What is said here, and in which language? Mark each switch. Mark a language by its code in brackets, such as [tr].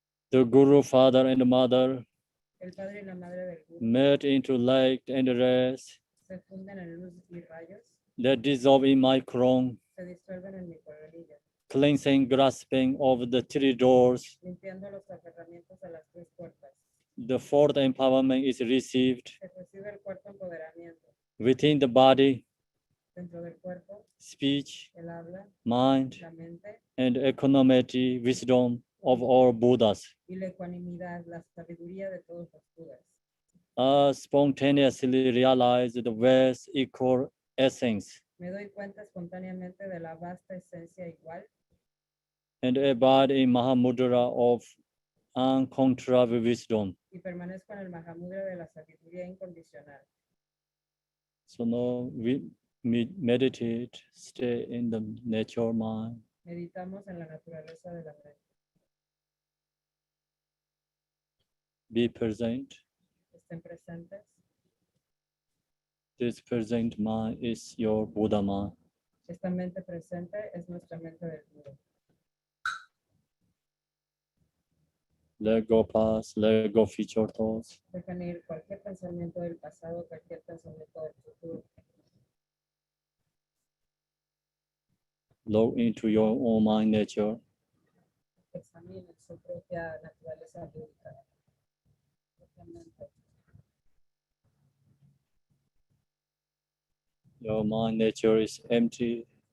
[en] The Guru, Father and Mother [es] El Padre y la Madre del Buda [en] melt into light and rest. [es] se funden en luz y rayos, [en] That dissolve in my crown, [es] se disuelven en mi coronilla, [en] cleansing, grasping of the three doors. [es] limpiando los aferramientos a las tres puertas. [en] The fourth empowerment is received [es] Se recibe el cuarto empoderamiento [en] within the body, [es] dentro del cuerpo, [en] speech, [es] el habla, [en] mind, [es] la mente [en] and equanimity, wisdom of all Buddhas. [es] y la ecuanimidad, la sabiduría de todos los Budas. [en] Spontaneously realize the vast equal essence [es] Me doy cuenta espontáneamente de la vasta esencia igual [en] and abide in Mahamudra of uncontrollable wisdom. [es] y permanezco en el Mahamudra de la sabiduría incondicional. [en] So now we meditate, stay in the nature mind. [es] Meditamos en la naturaleza de la mente. [en] Be present. [es] Estén presentes. [en] This present mind is your Buddha mind. [es] Esta mente presente es nuestra mente del Buda. [en] Let go past, let go future thoughts. [es] Dejan ir cualquier pensamiento del pasado, cualquier pensamiento del futuro. [en] Look into your own mind nature. [es] Examinen su propia naturaleza búdica. Propiamente. [en] Your mind nature is empty,